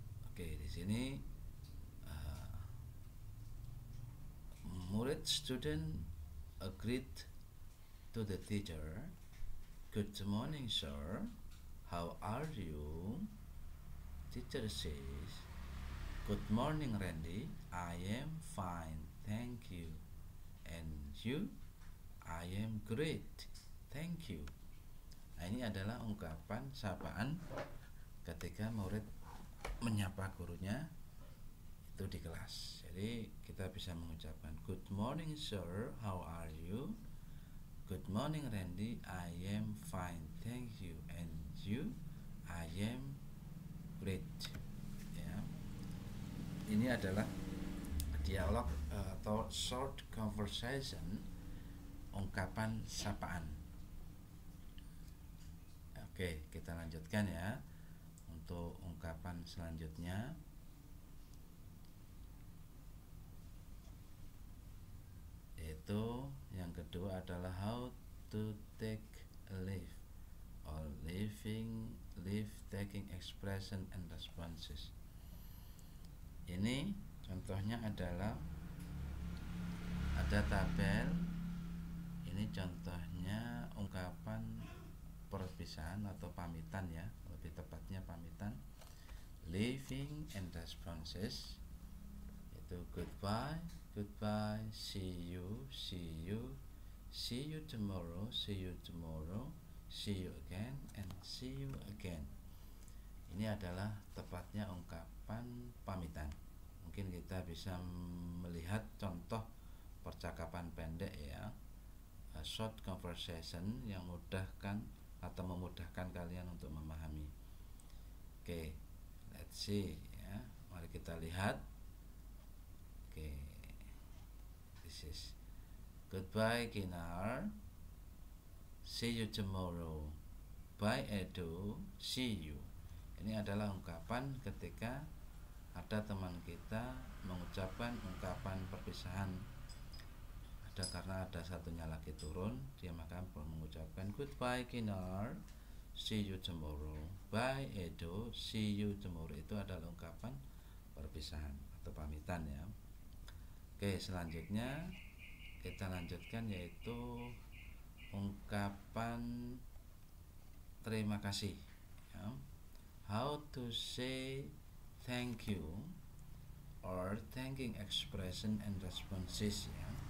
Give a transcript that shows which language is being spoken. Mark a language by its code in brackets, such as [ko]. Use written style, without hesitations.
[id] Oke, di sini murid [en] student agreed to the teacher, good morning sir, how are you? Teacher says, good morning Randy, I am fine, thank you. And you? I am great, thank you. [id] Nah, ini adalah ungkapan sapaan ketika murid menyapa gurunya itu di kelas. Jadi kita bisa mengucapkan [en] good morning sir, how are you? Good morning Randy, I am fine, thank you. And you? I am great. Ya. [id] Ini adalah dialog atau short conversation, ungkapan sapaan. Oke, kita lanjutkan ya untuk ungkapan selanjutnya. Yaitu yang kedua adalah [en] how to take a leave or leave taking expression and responses. [id] Ini contohnya adalah ada tabel. Ini contohnya ungkapan perpisahan atau pamitan ya, lebih tepatnya pamitan. [en] Leaving and responses [id] itu [en] goodbye, goodbye, see you, see you, see you tomorrow, see you tomorrow, see you again, and see you again. [id] Ini adalah tepatnya ungkapan pamitan. Mungkin kita bisa melihat contoh percakapan pendek ya, short conversation yang memudahkan kalian untuk memahami. Oke, [en] let's see [id] ya. Mari kita lihat. [en] Oke, this is goodbye Kinar, see you tomorrow, bye Edo, see you. [id] Ini adalah ungkapan ketika ada teman kita mengucapkan ungkapan perpisahan. Ada karena ada satunya lagi turun, dia maka mengucapkan [en] goodbye Kinar, see you tomorrow, bye Edo, see you tomorrow. [id] Itu adalah ungkapan perpisahan atau pamitan ya. Oke, selanjutnya kita lanjutkan yaitu ungkapan terima kasih ya. [en] How to say thank you or thanking expression and responses ya.